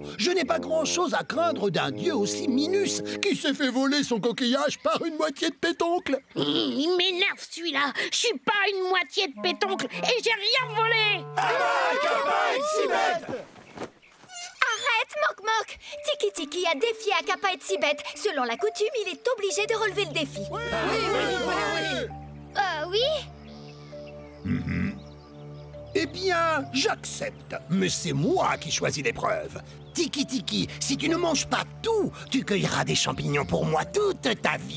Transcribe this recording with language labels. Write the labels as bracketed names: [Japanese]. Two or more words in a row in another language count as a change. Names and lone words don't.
[French] Je n'ai pas grand-chose à craindre d'un dieu aussi minus qui s'est fait voler son coquillage par une moitié de pétoncle. Il m'énerve celui-là. Je suis pas une moitié de pétoncle et j'ai rien volé. Arrête, Mok-Mok! Tiki-Tiki a défié Akapa et Sibet. Selon la coutume, il est obligé de relever le défi. Oui. Eh bien, j'accepte. Mais c'est moi qui choisis l'épreuve. Tiki-Tiki, si tu ne manges pas tout, tu cueilleras des champignons pour moi toute ta vie.